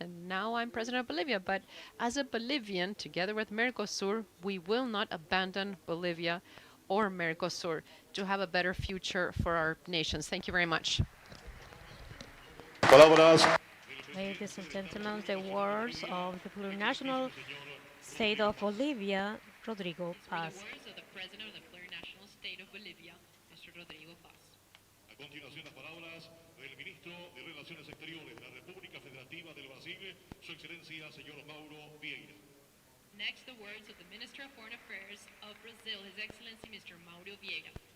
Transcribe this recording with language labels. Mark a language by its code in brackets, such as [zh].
[en] And now I'm president of Bolivia. But as a Bolivian, together with Mercosur, we will not abandon Bolivia or Mercosur to have a better future for our nations. Thank you very much. [es] Palabras. [en] Ladies and gentlemen, the words of the plurinational state of Bolivia, Rodrigo Paz. Words of the president of the plurinational state of Bolivia, Mr. Rodrigo Paz. [es] A continuación, las palabras del ministro de Relaciones Exteriores de la República Federativa del Brasil, Su Excelencia, señor Mauro Vieira. [en] Next, the words of the Minister of Foreign Affairs of Brazil, His Excellency Mr. Mauro Vieira.